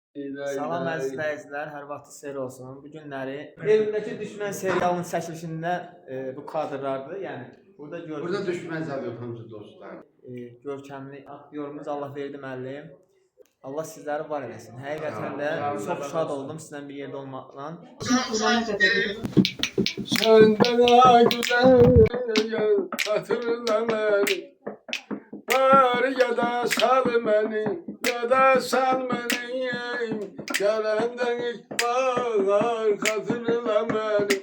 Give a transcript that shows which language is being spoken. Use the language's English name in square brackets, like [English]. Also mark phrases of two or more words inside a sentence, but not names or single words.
[Azerbaijani] Salam əziz izləyicilər, hər vaxtınız xeyir olsun. Bu günləri Evimdəki Düşmən serialının çəkilişində bu kadrlardır. Yəni burada Burada gördüyünüz düşmez abi hamısı dostlar. görkəmli aktyorumuz Allahverdi müəllim. Allah sizləri var eləsin. Həqiqətən də Sağ olun. çox şad oldum sizinlə bir yerdə olmaqla. [Turkish] Senden güzel hatırla beni. Var ya da sal beni, ya da sal beni. Gelenden ilk bahar hatırla beni.